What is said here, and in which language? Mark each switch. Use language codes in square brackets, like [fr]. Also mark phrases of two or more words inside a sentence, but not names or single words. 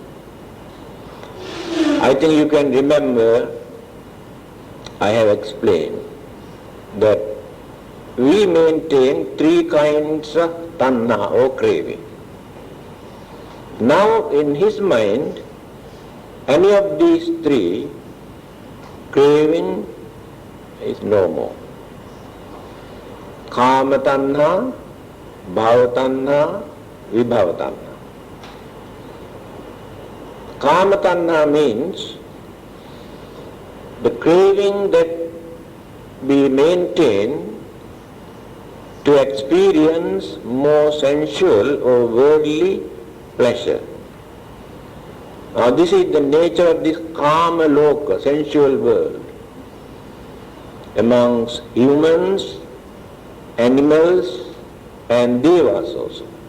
[en] I think you can remember, I have explained that we maintain three kinds of tanha or craving. Now in his mind, any of these three, craving is no more. [pi] Kama tanha, bhava tanha, vibhava tanha. Kama tanha [en] means the craving that we maintain to experience more sensual or worldly pleasure. Now this is the nature of this [pi] kama loka, [en] sensual world, amongst humans, animals and devas also.